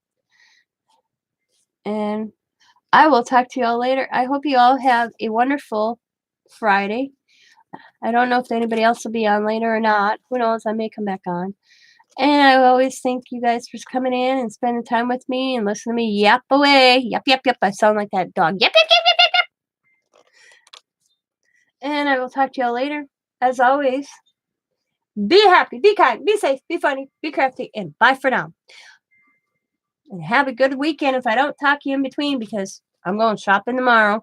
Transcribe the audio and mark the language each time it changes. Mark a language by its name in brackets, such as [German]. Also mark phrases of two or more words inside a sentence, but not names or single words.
[English] And I will talk to you all later. I hope you all have a wonderful Friday. I don't know if anybody else will be on later or not. Who knows? I may come back on. And I always thank you guys for coming in and spending time with me and listening to me yap away. Yap, yap, yap. I sound like that dog. Yap, yap, yap, yap, yap, yap. And I will talk to y'all later. As always, be happy, be kind, be safe, be funny, be crafty, and bye for now. And have a good weekend if I don't talk to you in between, because I'm going shopping tomorrow.